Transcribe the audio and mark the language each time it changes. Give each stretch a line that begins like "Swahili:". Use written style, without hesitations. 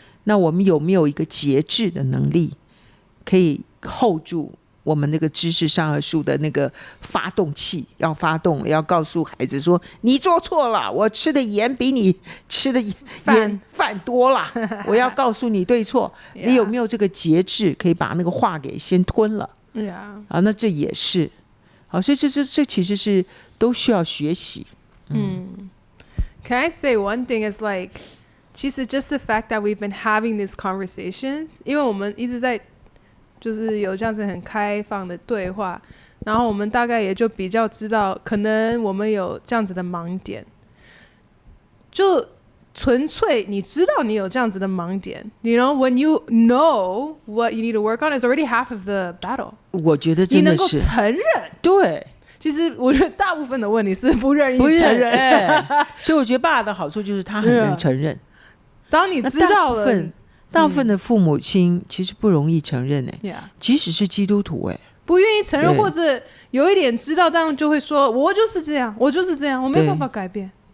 Chinese: 那我们有没有一个节制的能力，可以 hold 住我们那个知识上颌树的那个发动器，要发动了，要告诉孩子说，你做错了，我吃的盐比你吃的饭多了，我要告诉你对错。你有没有这个节制，可以把那个话给先吞了？那这也是好，所以这其实是都需要学习。
English: Can I say one thing is like，
Chinese: 其实
English: just the fact that we've been having these conversations，
Chinese: 因为我们一直在就是有这样子很开放的对话，然后我们大概也就比较知道，可能我们有这样子的盲点，就纯粹你知道你有这样子的盲点 ，
English: you know when you know what you need to work on is already half of the battle。
Chinese: 我觉得真的是你能够承认，对。其实我觉得大部分的问题是不愿意承认，所以我觉得爸爸的好处就是他很能承认。当你知道了，大部分的父母亲其实不容易承认即使是基督徒不愿意承认，或者有一点知道，但就会说我就是这样，我就是这样，我没有办法改变。